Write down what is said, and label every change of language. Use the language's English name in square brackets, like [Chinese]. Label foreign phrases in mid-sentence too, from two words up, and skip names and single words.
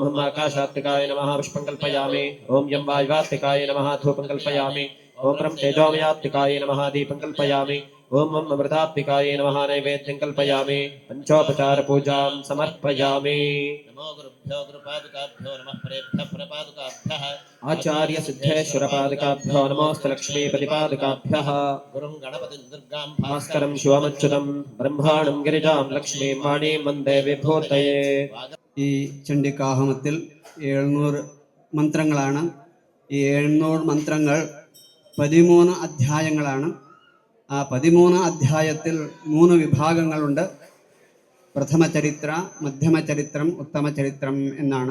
[Sanskrit] हम आकाशात्मिकाय नमः पुष्पं कल्पयामि ओम यं वायुवात्मिकाय नमः धूपं कल्पयामि ओम ब्रह्म तेजोमयात्मिकाय नमः दीपं कल्पयामि ओम मम अमृतात्मिकाय नमः नैवेद्यं कल्पयामि पंचोपचार पूजां समर्पयामि नमो गुरुभ्यो गुरुपादुकाभ्यो नमः परेभ्यः परपादुकाभ्यः आचार्य सिद्धेश्वर पादुकाभ्यो नमोऽस्तु लक्ष्मीपतिपादुकाभ्यः गुरुं गणपतिं दुर्गां भास्करं शिवमच्युतं ब्रह्माणं गिरिजां लक्ष्मीं वाणीं वन्दे विभूतये [Malayalam] ഈ ചണ്ഡികാഹോമത്തിൽ 700 മന്ത്രങ്ങളാണ്. ഈ 700 മന്ത്രങ്ങൾ 13 അധ്യായങ്ങളാണ്. ആ 13 അധ്യായത്തിൽ 3 വിഭാഗങ്ങളുണ്ട്. പ്രഥമ ചരിത്ര, മധ്യമ ചരിത്രം, ഉത്തമ ചരിത്രം എന്നാണ്.